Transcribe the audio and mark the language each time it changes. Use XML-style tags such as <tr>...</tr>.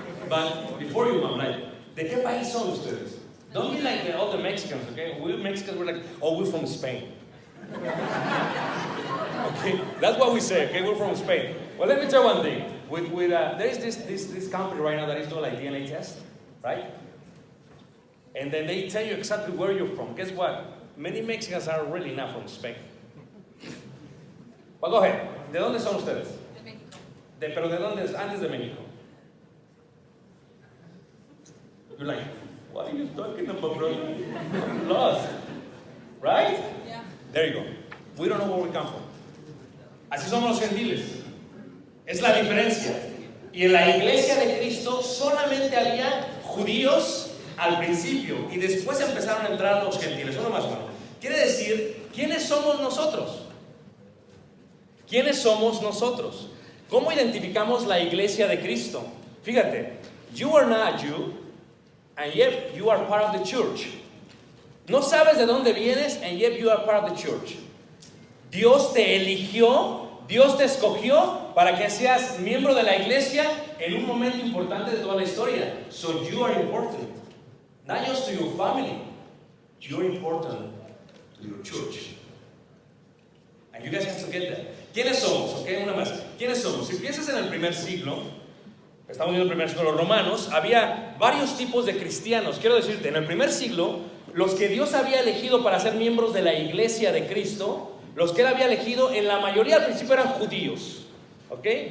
<en>But before you, mom, like,</en> <es>¿de qué país son ustedes?</es> <en>Don't be like all the Mexicans, okay? We Mexicans, we're like, oh, we're from Spain. Okay, that's what we say, okay? We're from Spain. Well, let me tell you one thing. There is this company right now that is doing like DNA test, right? And then they tell you exactly where you're from. Guess what? Many Mexicans are really not from Spain. Well, go ahead.</en> <es>¿De dónde son ustedes? De México. Pero ¿de dónde es? Antes de México.</es> <en>You're like, what are you talking about, bro? I'm lost. Right? Yeah. There you go. We don't know where we come from.</en> <es>Así somos los gentiles. Es la diferencia. Y en la iglesia de Cristo solamente había judíos al principio y después empezaron a entrar los gentiles. Uno más uno. Quiere decir, ¿quiénes somos nosotros? ¿Quiénes somos nosotros? ¿Cómo identificamos la iglesia de Cristo?</es> <en>Fíjate, you are not a Jew, and yet you are part of the church.</en> <es>No sabes de dónde vienes,</es> <en>and yet you are part of the church.</en> <es>Dios te eligió, Dios te escogió para que seas miembro de la iglesia en un momento importante de toda la historia.</es> <en>So you are important. Not just to your family, you're important to your church. And you guys have to get that.</en> <es>¿Quiénes somos? Ok, una más. ¿Quiénes somos? Si piensas en el primer siglo, estamos viendo el primer siglo de los romanos, había varios tipos de cristianos. Quiero decirte, en el primer siglo, los que Dios había elegido para ser miembros de la iglesia de Cristo, los que Él había elegido, en la mayoría al principio eran judíos. ¿Ok?</es>